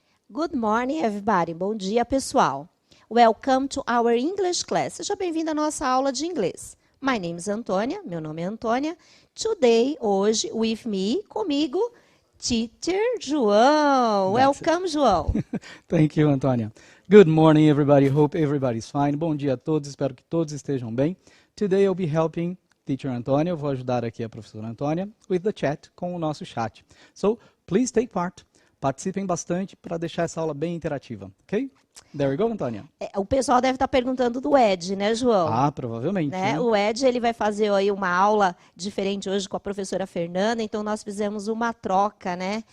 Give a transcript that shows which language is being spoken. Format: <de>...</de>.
<en>Good morning, everybody.</en> <pt>Bom dia, pessoal.</pt> <en>Welcome to our English class.</en> <pt>Seja bem-vindo à nossa aula de inglês.</pt> <en>My name is Antônia,</en> <pt>meu nome é Antônia.</pt> <en>Today,</en> <pt>hoje,</pt> <en>with me,</en> <pt>comigo,</pt> <en>Teacher João. Welcome, João. Thank you, Antônia. Good morning, everybody. Hope everybody's fine.</en> <pt>Bom dia a todos, espero que todos estejam bem.</pt> <en>Today I'll be helping Teacher Antônia.</en> <pt>Eu vou ajudar aqui a professora Antônia</pt> <en>with the chat,</en> <pt>com o nosso chat.</pt> <en>So, please take part.</en> <pt>Participem bastante para deixar essa aula bem interativa, ok?</pt> <en>There we go, Antônia.</en> <pt>O pessoal deve estar perguntando do Ed, né, João? Ah, provavelmente. Né? O Ed ele vai fazer aí uma aula diferente hoje com a professora Fernanda, então nós fizemos uma troca, né?</pt>